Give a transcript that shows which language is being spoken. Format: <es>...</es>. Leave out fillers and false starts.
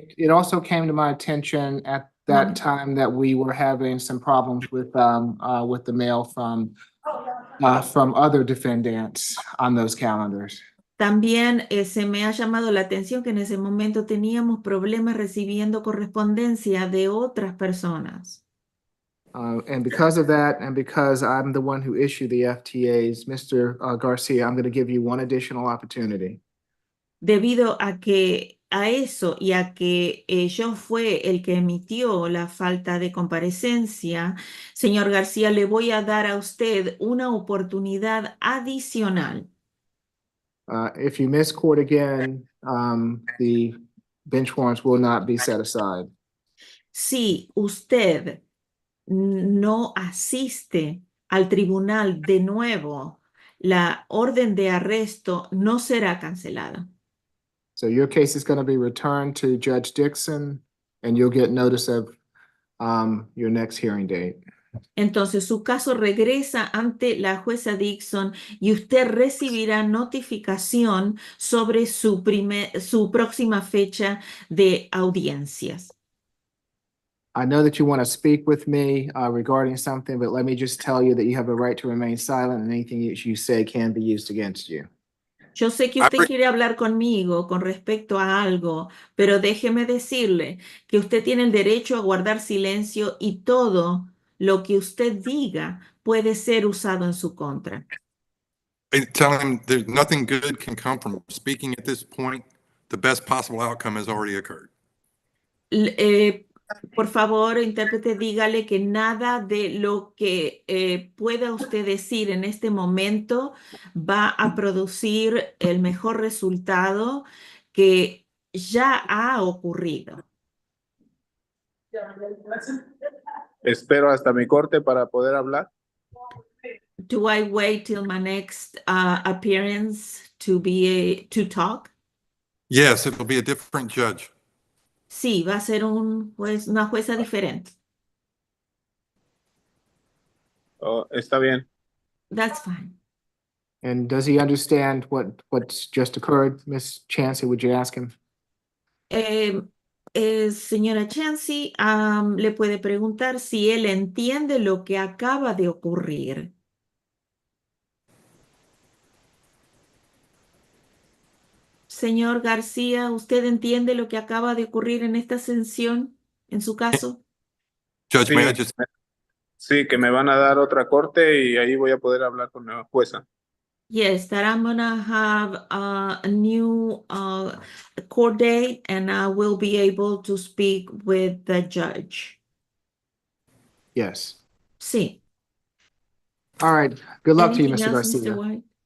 <en>also came to my attention at that time that we were having some problems with the mail from other defendants on those calendars.</en> <es>También se me ha llamado la atención que en ese momento teníamos problemas recibiendo correspondencia de otras personas.</es> <en>And because of that, and because I'm the one who issued the FTAs, Mr. Garcia, I'm going to give you one additional opportunity.</en> <es>Debido a eso y a que yo fue el que emitió la falta de comparecencia, señor García, le voy a dar a usted una oportunidad adicional.</es> <en>If you miss court again, the bench warrants will not be set aside.</en> <es>Si usted no asiste al tribunal de nuevo, la orden de arresto no será cancelada.</es> <en>So your case is going to be returned to Judge Dixon, and you'll get notice of your next hearing date.</en> <es>Entonces su caso regresa ante la jueza Dixon y usted recibirá notificación sobre su próxima fecha de audiencias.</es> <en>I know that you want to speak with me regarding something, but let me just tell you that you have a right to remain silent, and anything that you say can be used against you.</en> <es>Yo sé que usted quiere hablar conmigo con respecto a algo, pero déjeme decirle que usted tiene el derecho a guardar silencio y todo lo que usted diga puede ser usado en su contra.</es> <en>Tell him there's nothing good can come from speaking at this point. The best possible outcome has already occurred.</en> <es>Por favor, intérprete, dígale que nada de lo que pueda usted decir en este momento va a producir el mejor resultado que ya ha ocurrido. Espero hasta mi corte para poder hablar.</es> <en>Do I wait till my next appearance to talk? Yes, it will be a different judge.</en> <es>Sí, va a ser una jueza diferente. Oh, está bien.</es> <en>That's fine. And does he understand what's just occurred? Ms. Chancey, would you ask him?</en> <es>Señora Chancey, le puede preguntar si él entiende lo que acaba de ocurrir. Señor García, ¿usted entiende lo que acaba de ocurrir en esta sesión, en su caso?</es> <en>Judge,</en> <es>Sí,</es> <en>may I just,</en> <es>sí, que me van a dar otra corte y ahí voy a poder hablar con la jueza.</es> <en>Yes, that I'm gonna have a new court date and I will be able to speak with the judge. Yes.</en> <es>Sí.</es> <en>All right. Good luck to you, Anything Mr. else, Garcia. Mr. White?</en>